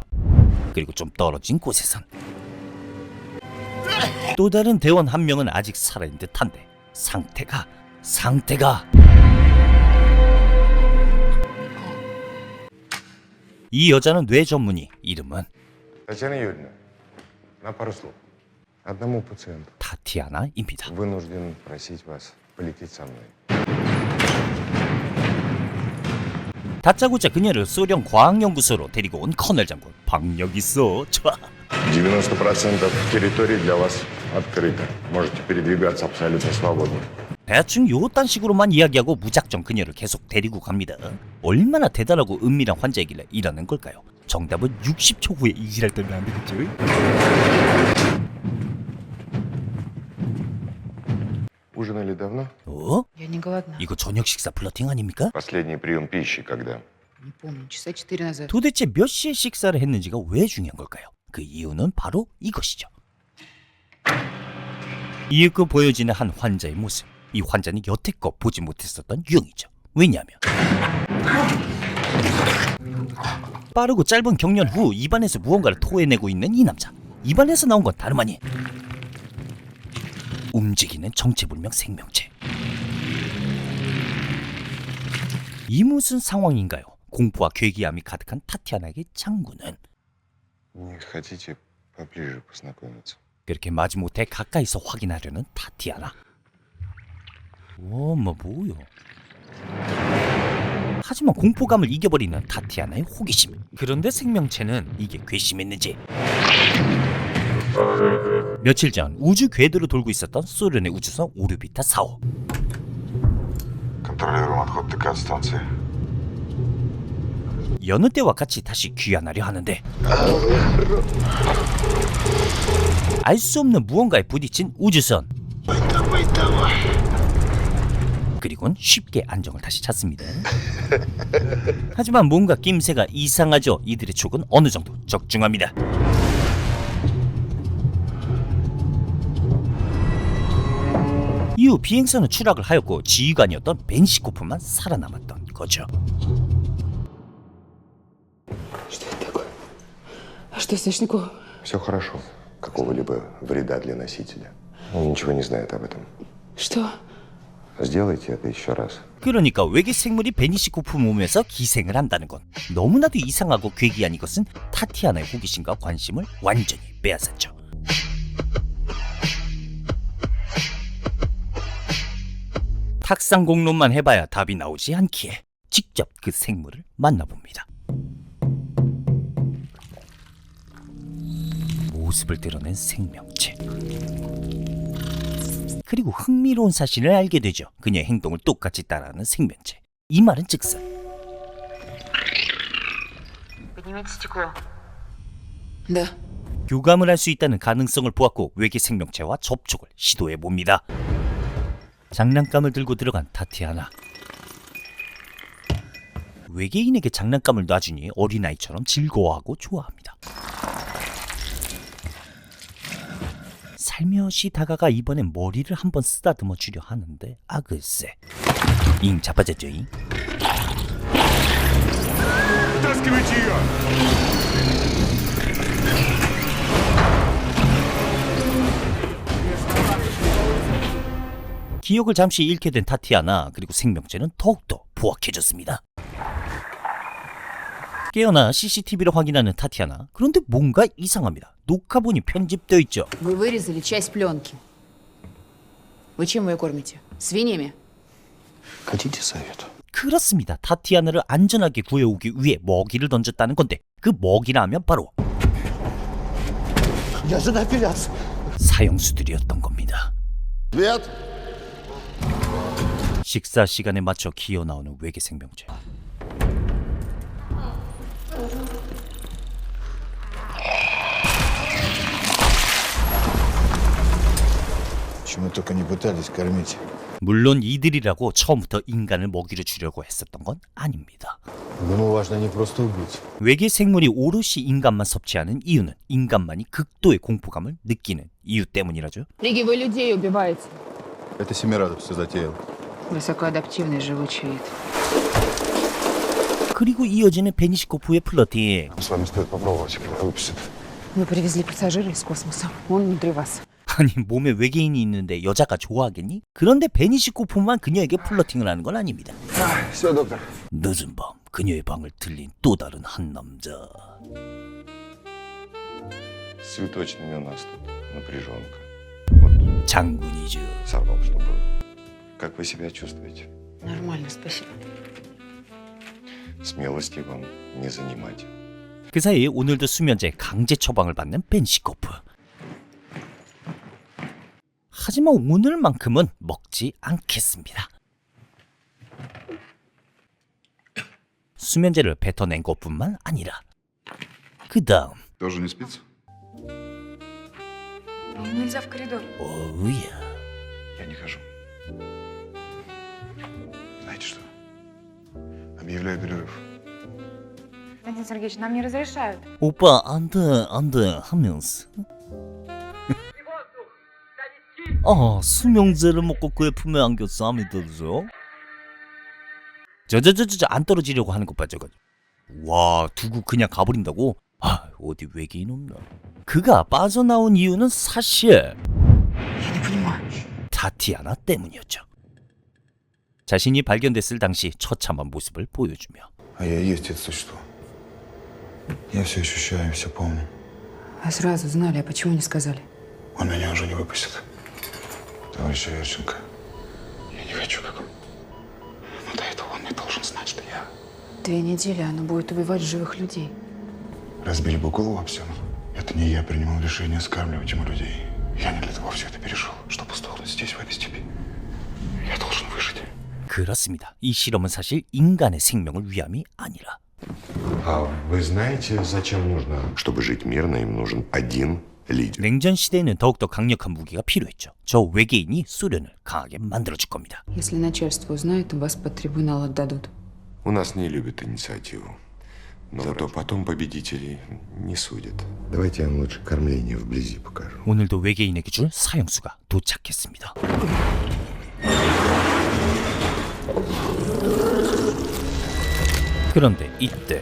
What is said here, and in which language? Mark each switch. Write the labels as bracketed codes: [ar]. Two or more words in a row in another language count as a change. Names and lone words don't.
[ko] 그리고 좀 떨어진 곳에선 또 다른 대원 한 명은 아직 살아있는 듯한데 상태가 이 여자는 뇌 전문의, 이름은 [ru] Татьяна Юрьевна, на пару слов. Одному пациенту. [ko] 타티아나입니다. [ru] Вынужден просить вас полететь со мной. [ko] 다짜고짜 그녀를 소련 과학연구소로 데리고 온 커널 장군. 박력 있어. 좋아. [ru] 90% территории для вас открыто. Можете передвигаться абсолютно свободно. [ko] 대충 요딴 식으로만 이야기하고 무작정 그녀를 계속 데리고 갑니다. 얼마나 대단하고 은밀한 환자이길래 이러는 걸까요? 정답은 60초 후에 이지랄 떨면 안 되겠죠? [ru] Ужинали давно? [ko] 어? [ru] Я не голодна. [ko] 이거 저녁 식사 플러팅 아닙니까? [ru] Последний прием пищи когда? Не помню, часа 4 назад. [ko] 도대체 몇 시에 식사를 했는지가 왜 중요한 걸까요? 그 이유는 바로 이것이죠. 이윽고 보여지는 한 환자의 모습. 이 환자는 여태껏 보지 못했었던 유형이죠. 왜냐하면 빠르고 짧은 경련 후 입안에서 무언가를 토해내고 있는 이 남자. 입안에서 나온 건 다름 아닌 움직이는 정체불명 생명체. 이 무슨 상황인가요? 공포와 괴기함이 가득한 타티아나에게 장군은 [ru] Не хотите поближе познакомиться? [ko] 그렇게 마지못해 가까이서 확인하려는 타티아나. 뭐요? 하지만 공포감을 이겨버리는 타티아나의 호기심. 그런데 생명체는 이게 괘씸했는지 며칠 전 우주 궤도로 돌고 있었던 소련의 우주선 오르비타 4호. [ru] Контролируем отход ТК от станции. [ko] 여느 때와 같이 다시 귀환하려 하는데 알 수 없는 무언가에 부딪힌 우주선. 그리고는 쉽게 안정을 다시 찾습니다. 하지만 뭔가 낌새가 이상하죠. 이들의 촉은 어느 정도 적중합니다. 이후 비행선은 추락을 하였고 지휘관이었던 벤시코프만 살아남았던 거죠. [ru] Что это такое? А что с Сашником? Все хорошо. Какого-либо вреда для носителя. Он ничего не знает об этом. Что? Сделайте это еще раз. [ko] 그러니까 외계 생물이 베니시코프 몸에서 기생을 한다는 건 너무나도 이상하고 괴기한 이것은 타티아나의 호기심과 관심을 완전히 빼앗았죠. 탁상 공론만 해봐야 답이 나오지 않기에 직접 그 생물을 만나봅니다. 모습을 드러낸 생명체. 그리고 흥미로운 사실을 알게 되죠. 그녀의 행동을 똑같이 따라하는 생명체. 이 말은 즉슨 [ru] Поднимите стекло. Да. [ko] 교감을 할 수 있다는 가능성을 보았고 외계 생명체와 접촉을 시도해봅니다. 장난감을 들고 들어간 타티아나. 외계인에게 장난감을 놔주니 어린아이처럼 즐거워하고 좋아합니다. 살며시 다가가 이번엔 머리를 한번 쓰다듬어 주려 하는데 글쎄 잉 자빠졌죠. 잉. [ru] Вытаскивайте ее! [ko] 기억을 잠시 잃게 된 타티아나. 그리고 생명체는 더욱더 포악해졌습니다. 깨어나 CCTV를 확인하는 타티아나. 그런데 뭔가 이상합니다. 녹화본이 편집되어 있죠. [ru] Вы вырезали часть пленки. Вы чем ее кормите? Свиньями? Хотите совет? [ko] 그렇습니다. 타티아나를 안전하게 구해오기 위해 먹이를 던졌다는 건데 그 먹이라 하면 바로 [ru] Я же на апелляцию. [ko] 사형수들이었던 겁니다. [ru] Свет! [ko] 식사 시간에 맞춰 기어 나오는 외계 생명체. [ru] Почему только не пытались кормить? [ko] 물론 이들이라고 처음부터 인간을 먹이로 주려고 했었던 건 아닙니다. [ru] Ему важно не просто убить. [ko] 외계 생물이 오롯이 인간만 섭취하는 이유는 인간만이 극도의 공포감을 느끼는 이유 때문이라죠. [ru] Лиги, вы людей убиваете. Это Семирадов все затеял. Высокоадаптивный живучий вид. [ko] 그리고 이어지는 베니시코프의 플러팅. [ru] С вами стоит попробовать, когда выпустят. Вы привезли пассажира из космоса. Он внутри вас. [ko] 아니 몸에 외계인이 있는데 여자가 좋아하겠니? 그런데 베니시코프만 그녀에게 플러팅을 하는 건 아닙니다. [ru] Все, доктор. [ko] 늦은 밤 그녀의 방을 들린 또 다른 한 남자. [ru] С цветочными у нас тут напряженка. Вот [ko] 장군이죠. [ru] сорвал, что было. Как вы себя чувствуете? Нормально, спасибо. Смелости вам не занимать. [ko] 그 사이에 오늘도 수면제 강제 처방을 받는 베니시코프. 하지만 오늘만큼은 먹지 않겠습니다. 수면제를 뱉어낸 것뿐만 아니라 그 다음 [ru] Тоже не спится? Нельзя в коридор. [ko] 오우야. [ru] Я не хожу. Знаете что? Объявляю перерыв. Константин Сергеевич, нам не разрешают. [ko] 오빠 안돼 하면서 수면제를 먹고 그의 품에 안겼어. 아미 들으죠? 저저저저 안 떨어지려고 하는 것 봐. 저거. 와 두고 그냥 가버린다고? 어디 외계인 없나? 그가 빠져나온 이유는 사실 [ru] Я не понимаю. [ko] 타티아나 때문이었죠. 자신이 발견됐을 당시 처참한 모습을 보여주며 [ru] А я и есть это существо. Я все ощущаю, все помню. А сразу знали, а почему не сказали? Он меня уже не выпустит. Товарищ Аверченко, я не хочу как он. Но до этого он не должен знать, что я... 2 недели оно будет убивать живых людей. Разбили бы голову об стену. Это не я принимал решение скармливать ему людей. Я не для того все это перешел, чтобы сдохнуть здесь, в этой степи. Я должен выжить. [ko] 그렇습니다. 이 실험은 사실 인간의 생명을 위함이 아니라 [ru] А вы знаете, зачем нужно? Чтобы жить мирно, им нужен один лидер. [ko] 냉전 시대에는 더욱더 강력한 무기가 필요했죠. 저 외계인이 소련을 강하게 만들어줄 겁니다. [ru] Если начальство узнает, вас под трибунал отдадут. У нас не любят инициативу. Но зато потом победителей не судят. Давайте я вам лучше кормление вблизи покажу. [ko] 오늘도 외계인에게 줄 사형수가 도착했습니다. 그런데 이때